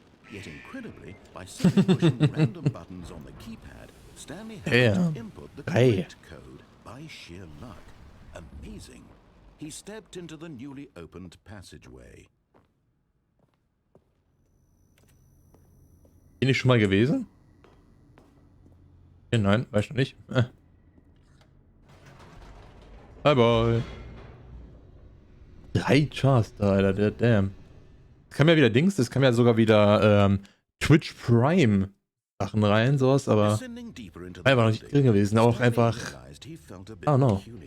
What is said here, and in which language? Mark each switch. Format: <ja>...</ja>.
<en>Yet incredibly, by simply pushing random buttons on the keypad, Stanley happened to input the correct code by sheer luck. Amazing. He stepped into the newly opened passageway.</en> <de>Bin ich schon mal gewesen? Ja, nein, weiß noch nicht.</de> <en>Bye bye.</en> <de>3 Chars da, Alter,</de> <en>damn.</en> <de>Es kam ja wieder Dings, es kam ja sogar wieder Twitch Prime Sachen rein, sowas, aber war noch nicht drin gewesen. Auch einfach,</de> <en>I don't know.</en>